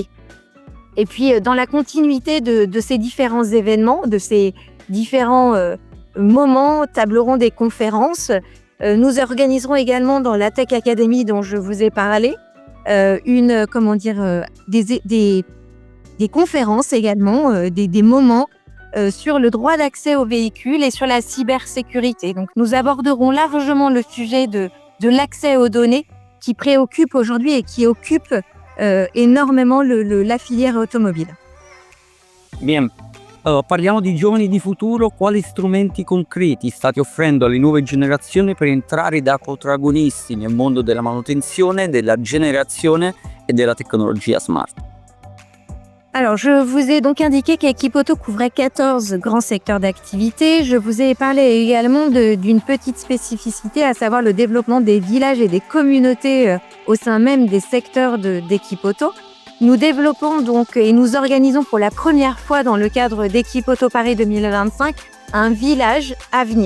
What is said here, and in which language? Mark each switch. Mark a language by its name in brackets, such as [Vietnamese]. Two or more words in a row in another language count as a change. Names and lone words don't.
[French] Et puis, dans la continuité de ces différents événements, de ces différents moments, tables rondes et conférences, nous organiserons également dans la Tech Academy dont je vous ai parlé, des conférences également, des moments sur le droit d'accès aux véhicules et sur la cybersécurité. Donc, nous aborderons largement le sujet de l'accès aux données qui préoccupe aujourd'hui et qui occupe énormément la filière automobile. Bien, [Italian] parliamo di giovani di futuro. Quali strumenti concreti state offrendo alle nuove generazioni per entrare da protagonisti nel mondo della manutenzione, della generazione e della tecnologia smart? [French] Alors, je vous ai donc indiqué qu'Equipauto couvrait 14 grands secteurs d'activité. Je vous ai parlé également d'une petite spécificité, à savoir le développement des villages et des communautés au sein même des secteurs d'Equipauto. Nous développons donc et nous organisons pour la première fois dans le cadre d'Equipauto Paris 2025 un village à venir.